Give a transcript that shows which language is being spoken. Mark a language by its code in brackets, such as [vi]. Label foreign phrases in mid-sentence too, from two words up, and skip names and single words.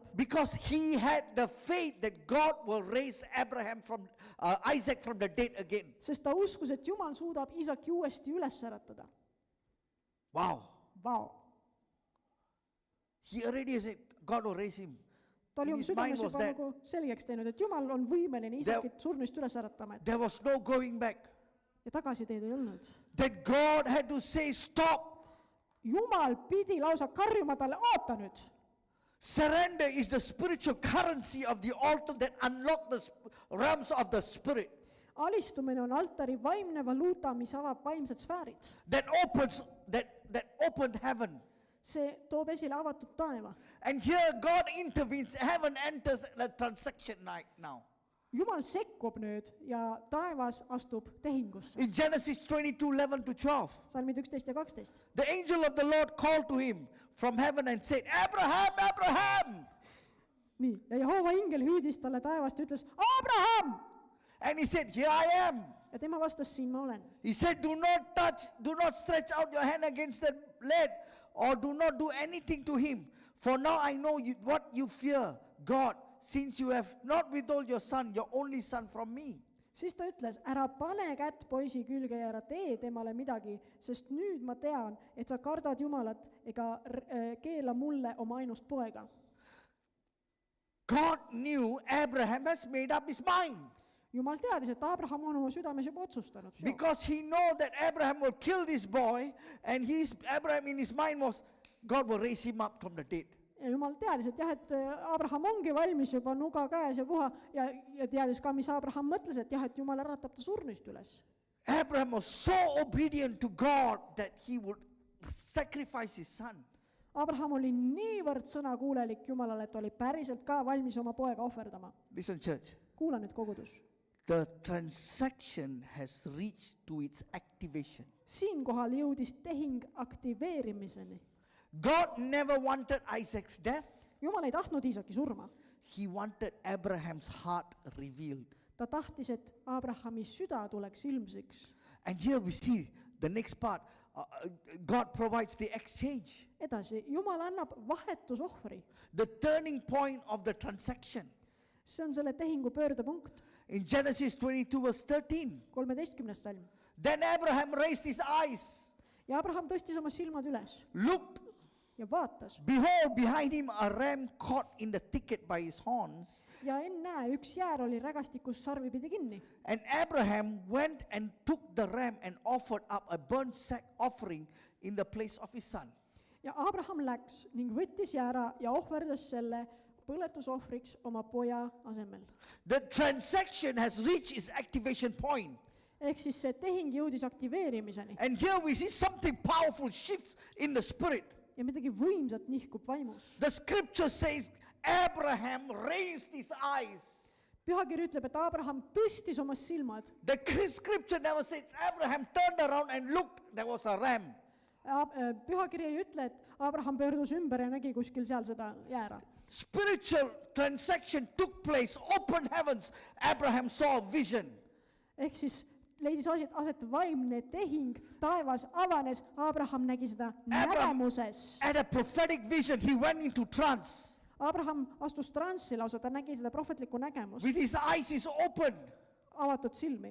[en] Because he had the faith that God will raise Isaac from the dead again. [et] Sest ta uskus, et Jumal suudab Iisaki uuesti üles äratada. [en] Wow. [et] Vau. [en] He already said God will raise him. [et] Ta oli [en] And [et] oma [en] his mind [et] südames [en] was [et] juba [en] that [et] nagu selgeks teinud, et Jumal on võimeline Iisakit surnust üles äratama. [en] there was no going back. [et] Ja tagasiteed ei olnud. [en] That God had to say, stop. [et] Jumal pidi lausa karjuma talle, oota nüüd. [en] Surrender is the spiritual currency of the altar that unlock the realms of the spirit. [et] Alistumine on altari vaimne valuuta, mis avab vaimsed sfäärid. [en] That opened heaven. [et] See toob esile avatud taeva. [en] And here God intervenes. Heaven enters the transaction now. [et] Jumal sekkub nüüd ja taevas astub tehingusse. [en] In Genesis 22:11-12. [et] Salmid 11 ja 12. [en] The angel of the Lord called to him from heaven and said, Abraham, Abraham. [et] Nii, ja Jehova ingel hüüdis talle taevast ja ütles, Abraham! [en] And he said, here I am. [et] Ja tema vastas, siin ma olen. [en] He said, do not stretch out your hand against the lad, or do not do anything to him. For now I know what you fear, God, since you have not withheld your son, your only son, from me. [et] Siis ta ütles, ära pane kätt poisi külge ja ära tee temale midagi, sest nüüd ma tean, et sa kardad Jumalat ega keela mulle oma ainust poega. [en] God knew Abraham has made up his mind. [et] Jumal teadis, et Abraham on oma südames juba otsustanud. [en] Because he know that Abraham will kill this boy, and Abraham in his mind was, God will raise him up from the dead. [et] Ja Jumal teadis, et et Abraham ongi valmis juba nuga käes ja puha ja teadis ka, mis Abraham mõtles, et et Jumal äratab ta surnust üles. [en] Abraham was so obedient to God that he would sacrifice his son. [et] Abraham oli niivõrd sõnakuulelik Jumalale, et oli päriselt ka valmis oma poega ohverdama. [en] Listen, church. [et] Kuula nüüd kogudus. [en] The transaction has reached to its activation. [et] Siinkohal jõudis tehing aktiveerimiseni. [en] God never wanted Isaac's death. [et] Jumal ei tahtnud Iisaki surma. [en] He wanted Abraham's heart revealed. [et] Ta tahtis, et Abrahami süda tuleks ilmsiks. [en] And here we see the next part. God provides the exchange. [et] Edasi, Jumal annab vahetusohvri. [en] The turning point of the transaction. [et] See on selle tehingu pöördepunkt. [en] In Genesis 22:13. [et] 13. salm. [en] Then Abraham raised his eyes. [et] Ja Abraham tõstis oma silmad üles. [en] Looked. [et] Ja vaatas. [en] Behold, behind him a ram caught in the thicket by his horns. [et] Ja ennäe, üks jäär oli rägastikus sarvipidi kinni. [en] And Abraham went and took the ram and offered up a burnt sack offering in the place of his son. [et] Ja Abraham läks ning võttis jäära ja ohverdas selle põletusohvriks oma poja asemel. [en] The transaction has reached its activation point. [et] Ehk siis see tehing jõudis aktiveerimiseni. [en] And here we see something powerful shifts in the spirit. [et] Ja midagi võimsat nihkub vaimus. [en] The scripture says Abraham raised his eyes. [et] Pühakiri ütleb, et Abraham tõstis oma silmad. [en] The scripture never says Abraham turned around and looked, there was a ram. [et] Pühakiri ei ütle, et Abraham pöördus ümber ja nägi kuskil seal seda jäära. [en] Spiritual transaction took place, open heavens. Abraham saw a vision. [et] Ehk siis leidis aset vaimne tehing, taevas avanes, Abraham nägi seda nägemuses. [en] At a prophetic vision, he went into trance. [et] Abraham astus transsi lausa, ta nägi seda prohvetlikku nägemust. [en] With his eyes is open. [et] Avatud silmi.